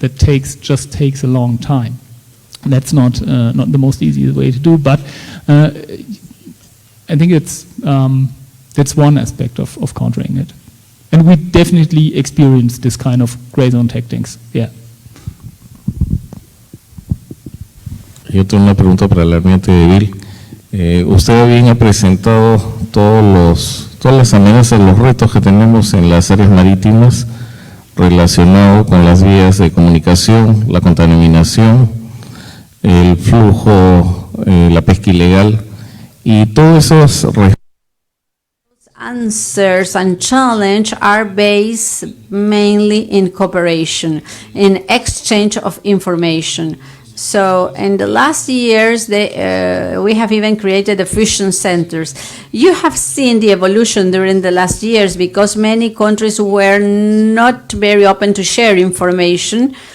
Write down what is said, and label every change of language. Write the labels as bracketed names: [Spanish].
[English] That just takes a long time. That's not the most easy way to do, but I think that's one aspect of countering it. And we definitely experience this kind of gray zone tactics. Yeah. [Spanish] Yo tengo una pregunta para el almirante Deville. Usted bien ha presentado todas las amenazas, los retos que tenemos en las áreas marítimas relacionados con las vías de comunicación, la contaminación, el flujo, la pesca ilegal y todos esos [English] answers and challenge are based mainly in cooperation, in exchange of information. So in the last years, we have even created the fusion centers. You have seen the evolution during the last years because many countries were not very open to share information.